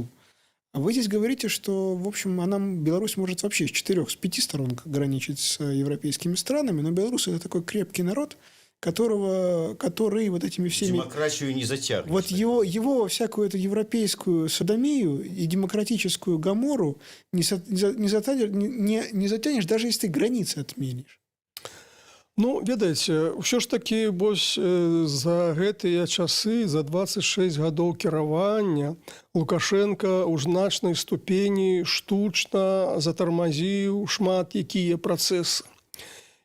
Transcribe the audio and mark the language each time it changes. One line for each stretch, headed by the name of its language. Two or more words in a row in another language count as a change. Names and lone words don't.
Russian: А вы здесь говорите, что, в общем, Беларусь может вообще с 5 сторон граничить с европейскими странами, но белорусы – это такой крепкий народ, который вот этими всеми... Демократию не затягивает. Вот его во всякую эту европейскую содомию и демократическую гомору не затянешь, даже если ты границы отменишь.
Belarusian: Ну, ведаеце, ўсё ж такі вось за гэтыя часы, за 26 гадоў кіравання Лукашенко ў значнай ступені штучна затармазіў шмат якія працэсы.